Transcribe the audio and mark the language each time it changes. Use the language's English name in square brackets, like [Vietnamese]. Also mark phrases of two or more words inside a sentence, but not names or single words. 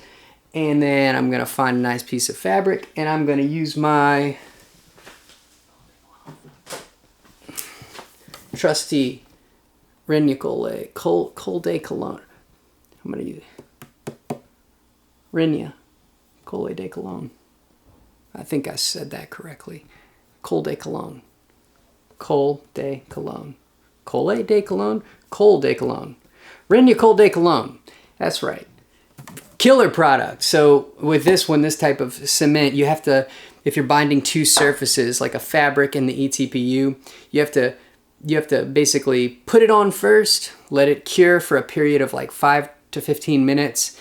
[English] And then I'm gonna find a nice piece of fabric, and I'm gonna use my trusty Renya Col de Cologne. I'm gonna use Renya Col de Cologne. I think I said that correctly. Col de Cologne. Col de Cologne. Col de Cologne? Col de Cologne. Renya Col de Cologne. That's right. Killer product. So with this one, this type of cement, you have to, if you're binding 2 surfaces, like a fabric and the eTPU, you have to basically put it on first, let it cure for a period of like 5 to 15 minutes.